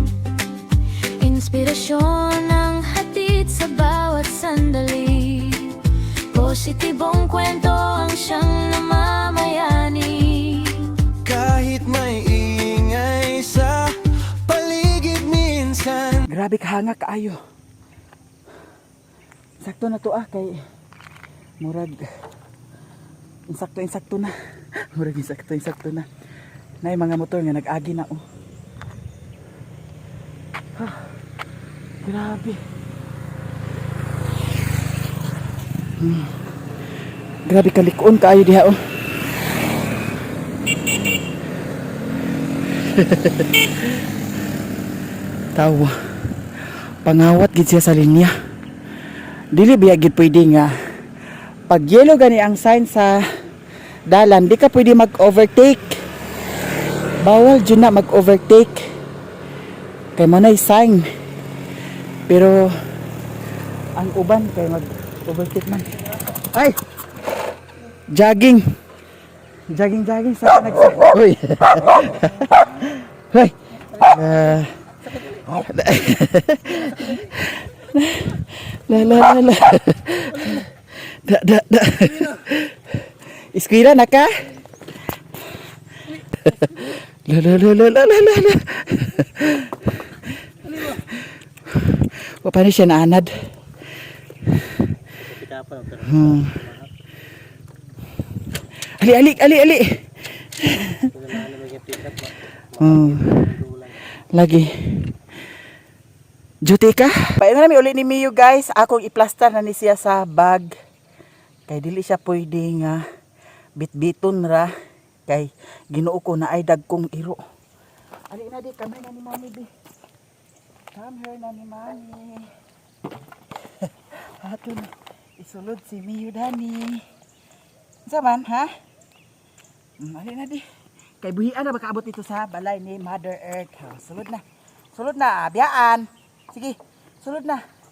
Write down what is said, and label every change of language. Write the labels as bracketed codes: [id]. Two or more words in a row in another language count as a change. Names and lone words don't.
[tl] Inspirasyon ang hatid sa bawat sandali. Positibong kwento ang siyang namamayani. Kahit may ingay sa paligid minsan. [ceb] Grabe kahanga kaayo. Sakto na to ah kay murag insakto na. Murag insakto na. Nay mga motor nga nag-agi na oh. Grabe. Grabe kalikuon kaayo diha oh. Tawa. Pangawat gid siya sa linya. Dili biya gid pwede nga pag yellow gani ang sign sa dalan, di ka pwede mag-overtake. [tl] Bawal dyan na mag-overtake. [ceb] Kay manay sign. Pero ang uban kay mag-overtake man. Ay! Jogging! Jogging sa nagsa. Uy! Hoy! La. Da. Iskwila na ka? La. Wa pa ni siya naanad. Ali. Lagi. Duty ka? Paano namin uli ni Mio guys. Akong i-plaster na ni siya sa bag. Kay dili siya pwede nga bit-biton ra. Kay ginoo ko na ay dagkong iro. Ali na di, [en] come here [ceb] na ni Mami di. [en] Come here [ceb] na ni Mami. Ato na. Isulod si Mio Dani. Saman ha? Ali na di. Kay buhian na makaabot ito sa balay ni Mother Earth. Sulod na. Sulod na. Biyaan. Sige. Sulod na.